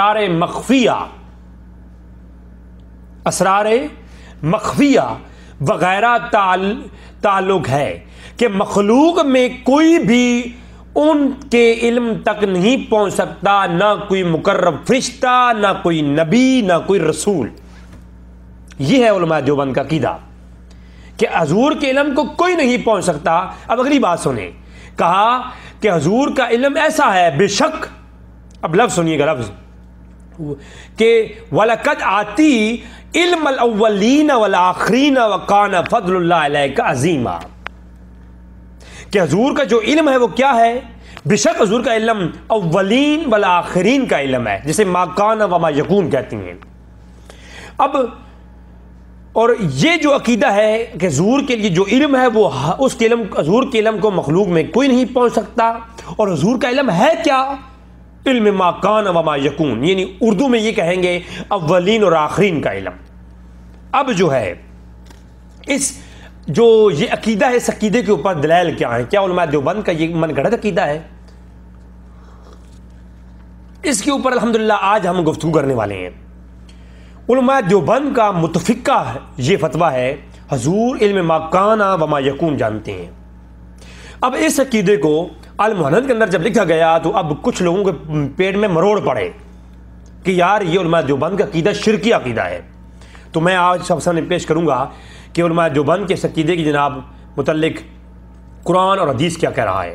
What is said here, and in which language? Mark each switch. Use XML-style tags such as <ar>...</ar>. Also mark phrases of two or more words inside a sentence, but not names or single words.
<ur>اسرار مخفیہ وغیرہ تعلق ہے کہ مخلوق میں کوئی بھی ان کے علم تک نہیں پہنچ سکتا، نہ کوئی مقرب فرشتہ، نہ کوئی نبی، نہ کوئی رسول۔ یہ ہے علماء دیوبند کا عقیدہ کہ حضور کے علم کو کوئی نہیں پہنچ سکتا۔ اب اگلی بات سنیں، کہا کہ حضور کا علم ایسا ہے بے شک، اب لفظ سنیے گا، لفظ کہ</ur> <ar>وَلَقَدْ آتِي علم الاولین والآخرین وَقَانَ فضل اللہ علیک عظیما،</ar> <ur>کہ حضور کا جو علم ہے وہ کیا ہے؟ بے شک حضور کا علم اولین والآخرین کا علم ہے، جسے</ur> <ar>ما کان و ما یکون</ar> <ur>کہتی ہیں۔ اب اور یہ جو عقیدہ ہے کہ حضور کے لیے جو علم ہے وہ اس کے علم، حضور کے علم کو مخلوق میں کوئی نہیں پہنچ سکتا، اور حضور کا علم ہے کیا؟</ur> <ar>علم ما کان و ما یکون،</ar> <ur>یعنی اردو میں یہ کہیں گے اولین اور آخرین کا علم۔ اب جو ہے جو یہ عقیدہ ہے، اس عقیدے کے اوپر دلائل کیا ہیں؟ کیا علماء دیوبند کا یہ من گھڑت عقیدہ ہے؟ اس کے اوپر الحمدللہ آج ہم گفتگو کرنے والے ہیں۔ علماء دیوبند کا متفقہ یہ فتویٰ ہے، حضور</ur> <ar>علم ما کان و ما یکون</ar> <ur>جانتے ہیں۔ اب اس عقیدے کو المہند کے اندر جب لکھا گیا تو اب کچھ لوگوں کے پیٹ میں مروڑ پڑے کہ یار یہ علماء دیوبند کا عقیدہ شرکی عقیدہ ہے۔ تو میں آج سب سامنے پیش کروں گا کہ علماء دیوبند کے اس عقیدے کی جناب متعلق قرآن اور حدیث کیا کہہ رہا ہے۔</ur>